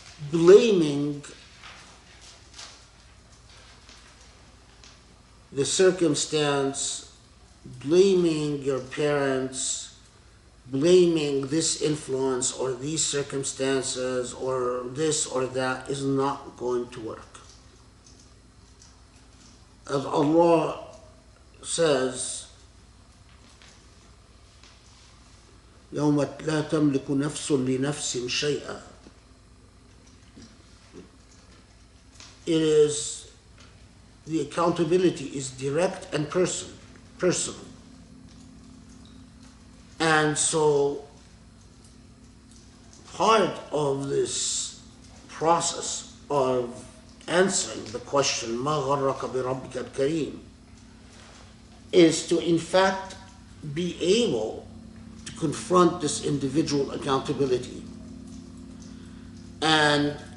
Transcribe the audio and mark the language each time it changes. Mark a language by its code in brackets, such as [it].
[en] Blaming the circumstance, blaming your parents, blaming this influence or these circumstances or this or that is not going to work. As Allah says, [ar] يوم لا تملك نفس لنفس شيئا. [en] It is, the accountability is direct and personal. And so part of this process of answering the question, [ar] ما غرك بربك الكريم, [en] is to in fact be able to confront this individual accountability and